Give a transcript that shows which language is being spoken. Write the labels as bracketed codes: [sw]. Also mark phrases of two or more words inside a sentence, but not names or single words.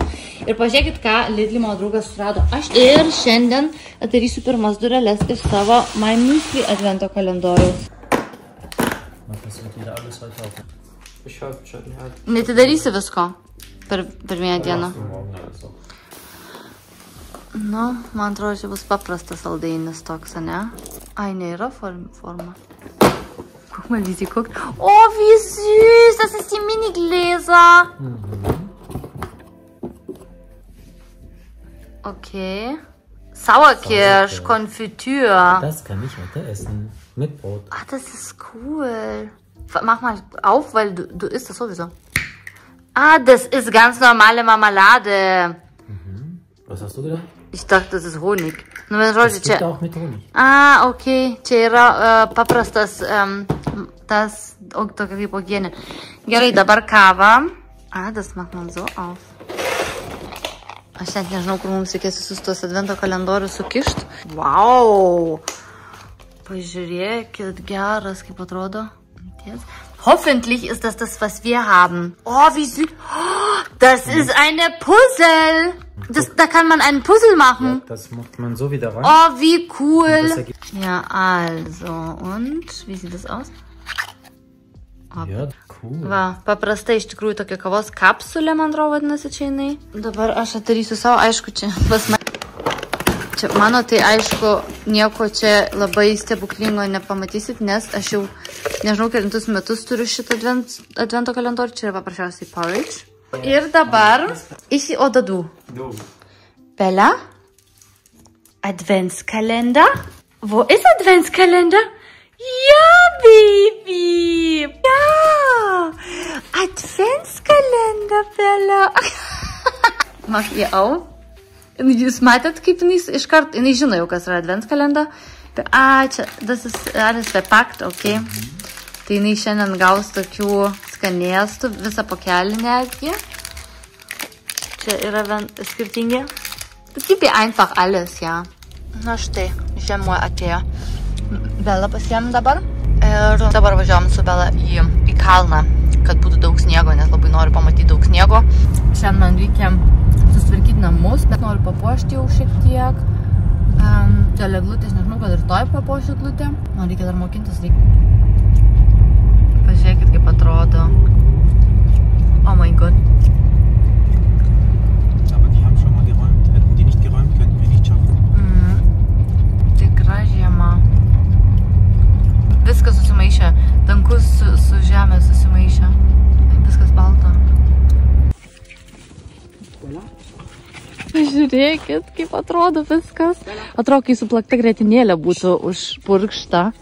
[lt] Ir pažiūrėkit, ką Lidl mano draugas surado. Aš ir šiandien atidarysiu pirmas dureles iš savo My Müsli advento kalendoriaus. Netidarysi visko per vieną dieną. Nu, man atrodo, čia bus paprastas saldainis toks, ne? Ai, nėra forma. [de] Guck mal, wie sie guckt. Oh, wie süß. Das ist die Mini-Gläser. Okay. Sauerkirsch, Konfitüre. Das kann ich heute essen. Mit Brot. Ach, das ist cool. Mach mal auf, weil du isst das sowieso. Ah, das ist ganz normale Marmelade. Mhm. Was hast du gedacht? Ich dachte, das ist Honig. Das gibt auch mit Honig. Ah, okay. [lt] Čia yra paprastas tas tokia kaip uogienė. Gerai, dabar kava. [de] Ah, das macht man so auf. [lt] Aš net nežinau, kur mums reikės visus tuos advento kalendorius sukišt. Wow! Pažiūrėkit, geras, kaip atrodo. [de] Hoffentlich ist das das, was wir haben. Oh, wie süß. Oh, das ist eine Puzzle. Da kann man einen Puzzle machen. Ja, das macht man so wieder rein. Oh, wie cool. Ja, also. Und, wie sieht das aus? Ja, cool. [lt] Va, paprastai iš tikrųjų tokia kavos kapsulė, man atrodo, vadinasi čia jinai. Dabar aš atidarysiu savo, aišku, čia pas mane. Čia mano, tai aišku, nieko čia labai stebuklingo nepamatysit, nes aš jau nežinau, kelintus metus turiu šitą advento kalendorių, čia yra paprasčiausiai porridge. Ir dabar Odadu. [de] Bella? Adventskalender? Wo ist Adventskalender? Ja, Baby! Ja! Adventskalender, Bella! Mach ihr auf? [lt] Jūs matėt, kaip iškart, jinai žino jau, kas yra adventskalender. Čia, [de] das ist alles verpackt, okay. [lt] Tai jinai šiandien gaus tokių skanėstų, visą pakelį netgi. Čia yra skirtingi. [de] Das gibt ihr einfach alles, ja. [lt] Na štai, žiemų atėjo. Bela pasiėm dabar. Ir dabar važiuojam su Bela į kalną, kad būtų daug sniego, nes labai noriu pamatyti daug sniego. Šiandien man reikia susitvarkyti namus, bet noriu papuošti jau šiek tiek. Dėl eglutės, nežinau, kad rytoj papuošiu eglutę. Man reikia dar mokintis. Pažiūrėkit, kaip atrodo. [en] Oh my god. [de] Aber die haben schon mal geräumt. Hätten die nicht geräumt, könnten wir nicht schaffen. [lt] Tikra žiema. Viskas susimaišė. Dangus su žemė susimaišė. Viskas balta. Žiūrėkit, kaip atrodo viskas. Atrodo, kai suplakta grietinėlė būtų užpurkšta.